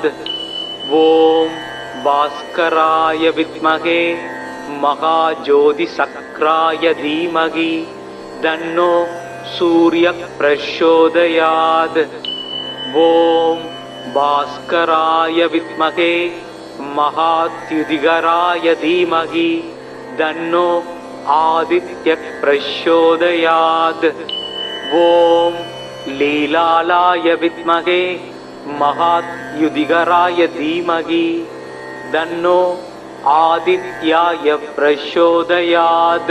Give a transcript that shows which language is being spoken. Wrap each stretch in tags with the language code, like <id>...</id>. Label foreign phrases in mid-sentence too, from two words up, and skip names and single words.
<sa>ॐ भास्कराय विद्महे महाज्योतिचक्राय धीमहि तन्नो सूर्य प्रचोदयात्. ॐ भास्कराय विद्महे महाद्युतिकराय धीमहि तन्नो आदित्यः प्रचोदयात्। ॐ लीलालाय विद्महे महायुधिकराय धीमहि तन्नो आदित्याय प्रचोदयात्।</sa>